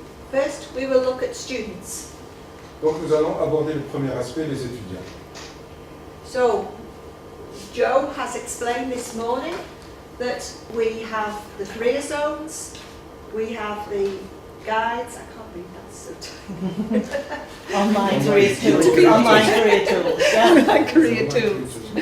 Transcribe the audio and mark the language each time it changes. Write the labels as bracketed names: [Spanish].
[English] First, we will look at students. [French] Donc, nous allons aborder le premier aspect, les étudiants. [English] So, Joe has explained this morning that we have the career zones, we have the guides. I can't read that so tiny. Online career tools. Online career tools. Yeah. Online career tools.